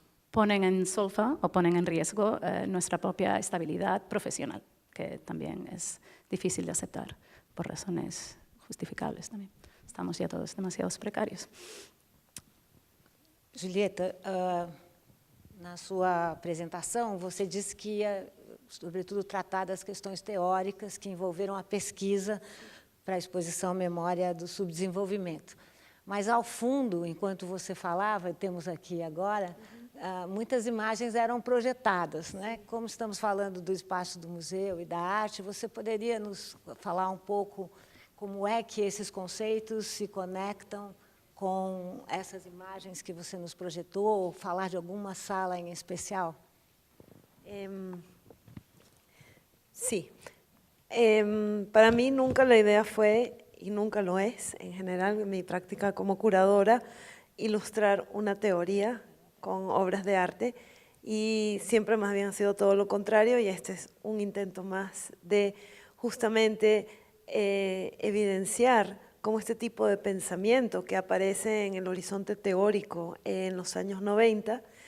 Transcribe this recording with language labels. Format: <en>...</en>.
<es>ponen en solfa o ponen en riesgo nuestra propia estabilidad profesional, que también es difícil de aceptar por razones justificables también. Estamos ya todos demasiado precários.</es> <pt>Julieta, na sua apresentação, você disse que ia, sobretudo, tratar das questões teóricas que envolveram a pesquisa para a exposição Memória do Subdesenvolvimento. Mas, ao fundo, enquanto você falava, temos aqui agora, muitas imagens eram projetadas, né? Como estamos falando do espaço do museu e da arte, você poderia nos falar um pouco como é que esses conceitos se conectam com essas imagens que você nos projetou, ou falar de alguma sala em especial?</pt> <es>Sí. Para mí nunca la idea fue, y nunca lo es, en general, en mi práctica como curadora, ilustrar una teoría con obras de arte, y siempre más bien ha sido todo lo contrario, y este es un intento más de justamente evidenciar cómo este tipo de pensamiento que aparece en el horizonte teórico en los años 90</es>